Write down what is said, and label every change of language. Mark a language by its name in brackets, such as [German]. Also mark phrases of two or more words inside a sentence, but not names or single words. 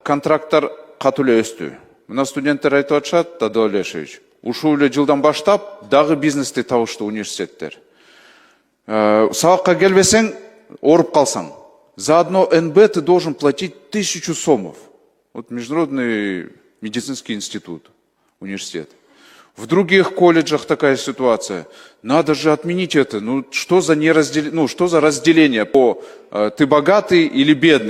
[Kyrgyz] Контракттар катуу эле өстү. Мына студенттер айтып атышат, Дадо Олешевич. Ушул эле жылдан баштап дагы бизнести табыштуу университеттер. Сабакка келбесең, ооруп калсаң, [Russian] за одно НБ ты должен платить 1000 сомов. Вот Международный медицинский институт, университет. В других колледжах такая ситуация. Надо же отменить это. Ну что за разделение по ты богатый или бедный?